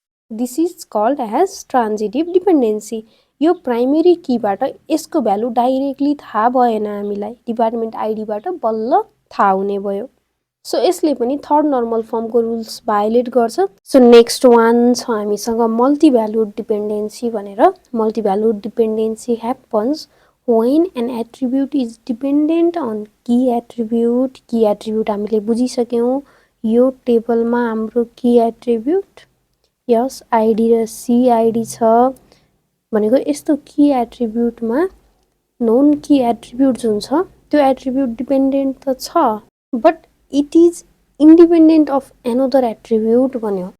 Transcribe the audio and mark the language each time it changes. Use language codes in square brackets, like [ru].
[en] This is called as transitive dependency. [ne] यो primary कीबाट यसको value directly थाहा भएन हामीलाई, डिपार्टमेन्ट आइडीबाट बल्ल थाहा हुने भयो। सो यसले पनि थर्ड नर्मल फर्मको रुल्स भायोलेट गर्छ। सो नेक्स्ट वान छ हामीसँग मल्टी भ्यालुड डिपेन्डेन्सी भनेर। [en] Multi valued dependency happens when an attribute is dependent on key attribute। [ne] Ki attribute हामीले बुझिसक्यौँ। यो टेबलमा हाम्रो की एट्रिब्युट यस आइडी र सी आइडी छ भनेको यस्तो की एट्रिब्युटमा नोन की एट्रिब्युट जुन छ त्यो एट्रिब्युट डिपेन्डेन्ट त छ, [en] but it is independent of another attribute [ne] भन्यो।